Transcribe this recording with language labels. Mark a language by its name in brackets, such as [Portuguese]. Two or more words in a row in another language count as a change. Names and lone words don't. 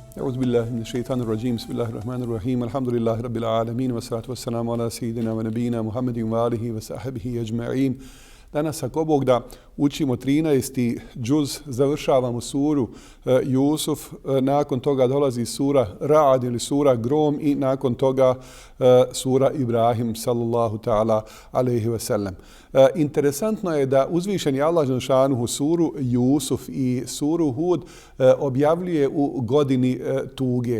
[Arabic] أعوذ بالله من الشيطان الرجيم بسم الله الرحمن الرحيم الحمد لله رب العالمين والصلاة والسلام على سيدنا ونبينا محمد وآله وصحبه أجمعين. [Bosnian] Danas, ako Bog da, učimo 13. džuz, završavamo suru Jusuf, nakon toga dolazi sura Ra'd ili sura Grom i nakon toga sura Ibrahim [Arabic] صلى الله تعالى عليه وسلم. [Bosnian] Interesantno je da uzvišeni Allah dželšanuhu suru Jusuf i suru Hud objavljuje u godini tuge.